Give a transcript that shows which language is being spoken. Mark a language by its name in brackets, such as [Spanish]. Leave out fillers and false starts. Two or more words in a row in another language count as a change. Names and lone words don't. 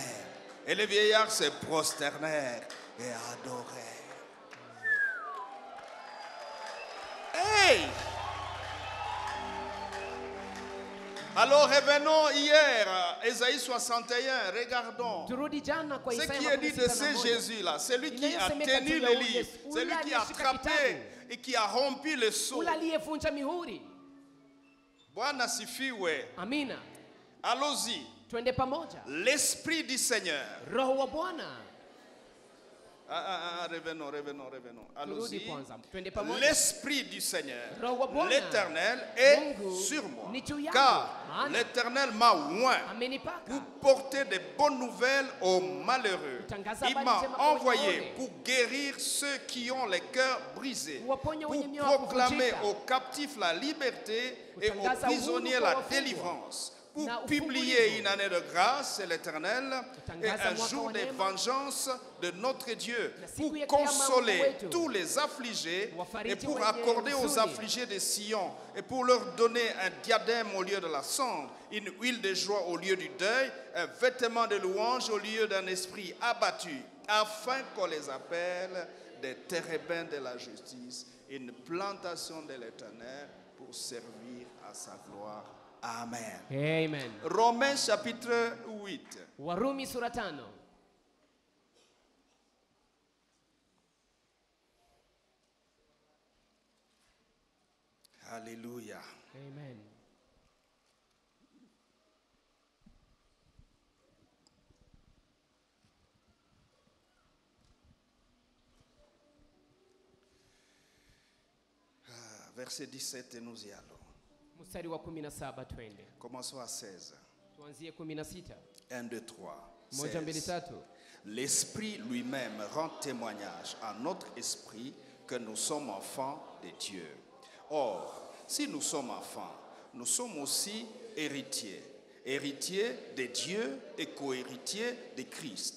[French] Et les vieillards se prosternèrent et adorèrent. Hey! Alors revenons hier, Ésaïe 61, regardons. [Swahili] Turudi jana kwa [French] Ce [Swahili] Isaya [French] qui est dit de [Swahili] 61. [French] ce Jésus-là, celui qui a [Swahili] Inayosemeka [French] tenu [Swahili] juu ya [French] le [Swahili] huyu [French] livre, [Swahili] Yesu, [French] celui [Swahili] ule [French] qui a [Swahili] aliyeshika [French] attrapé [Swahili] kitabu, [French] et qui a rompu le sceau. [Swahili] ule aliyevunja mihuri. Bwana sifiwe. Amina. [French] Allons-y. [Swahili] Twende pamoja. [French] L'Esprit du Seigneur. [Swahili] Roho wa Bwana. [French] Revenons. [Swahili] Turudi [French] Allons-y. [Swahili] kwanza. Twende pamoja. [French] L'Esprit du Seigneur, [Swahili] Roho wa Bwana. [French] l'Éternel est [Swahili] Mungu [French] sur moi. [Swahili] ni juu yangu. [French] Car [Swahili] Maana [French] l'Éternel m'a oint [Swahili] amenipaka [French] pour porter des bonnes nouvelles aux malheureux. [Swahili] Kutangaza [French] Il [Swahili] habari [French] m'a [Swahili] njema kwa [French] envoyé [Swahili] wanyonge. [French] pour guérir ceux qui ont les cœurs brisés, [Swahili] Kuwaponya [French] pour [Swahili] wenye mioyo [French] proclamer [Swahili] kuvunjika. [French] aux captifs la liberté et aux [Swahili] Kutangaza [French] prisonniers [Swahili] uhuru kwa [French] la [Swahili] wafungwa. [French] délivrance, pour [Swahili] Na [French] publier [Swahili] ufungulivu. [French] une année de grâce, l'Éternel, et [Swahili] Kutangaza [French] un [Swahili] mwaka [French] jour [Swahili] wa [French] de [Swahili] neema. [French] vengeance de notre Dieu, [Swahili] Na siku [French] pour [Swahili] ya kiyama [French] consoler [Swahili] Mungu wetu. [French] tous les affligés [Swahili] Wafariji [French] et pour [Swahili] wenye [French] accorder aux [Swahili] huzuni. [French] affligés de Sion et pour leur donner un diadème au lieu de la cendre, une huile de joie au lieu du deuil, un vêtement de louange au lieu d'un esprit abattu, afin qu'on les appelle des térébins de la justice, une plantation de l'Éternel pour servir à sa gloire. Amen. Amen. Romains chapitre 8. [Swahili] Warumi sura 5. [French] Alléluia. Amen. Verset 17 et nous y allons. [Swahili] Mstari wa 17 twende. [French] Commençons à 16. [Swahili] Tuanzie 16. 1, 2, 3. Moja, mbili, 16. tatu. [French] L'Esprit lui-même rend témoignage à notre esprit que nous sommes enfants de Dieu. Or, si nous sommes enfants, nous sommes aussi héritiers. Héritiers de Dieu et co-héritiers de Christ.